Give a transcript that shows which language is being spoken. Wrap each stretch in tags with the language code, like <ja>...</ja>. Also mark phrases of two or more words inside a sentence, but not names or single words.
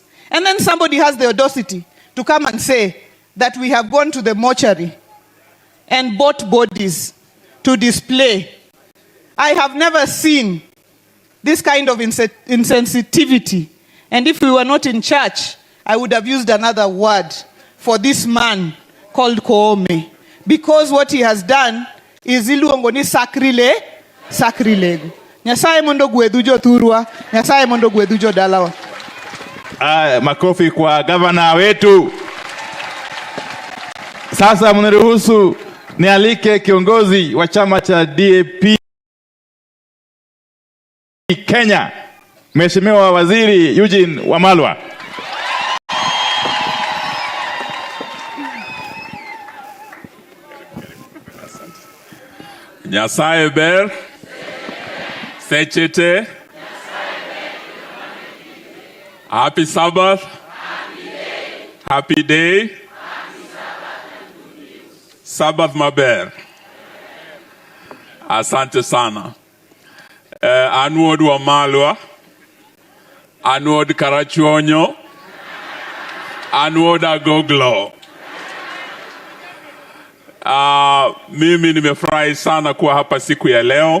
<en>And then somebody has the audacity to come and say that we have gone to the mortuary and bought bodies to display. I have never seen this kind of insensitivity. And if we were not in church, I would have used another word for this man called Koome. Because what he has done is</en> <luo>iluongo ni</luo> <en>sacrilege.</en> <luo>Nyasaye mondo gwedhu jothurwa, Nyasaye mondo gwedhu jodalawa.</luo> <sw>Makofi kwa gavana wetu. Sasa mniruhusu nialike kiongozi wa chama cha DAP Kenya, Mheshimiwa Waziri Eugene Wamalwa.</sw> <luo>Nyasaye ber, sechete,</luo> <en>happy Sabbath, happy day, Sabbath maber.</en> <sw>Asante sana.</sw> <luo>Anuod Wamalwa, Anuod Karachuonyo, Anuod Agoglo.</luo> <sw>Mimi nimefurahi sana kuwa hapa siku ya leo.</sw>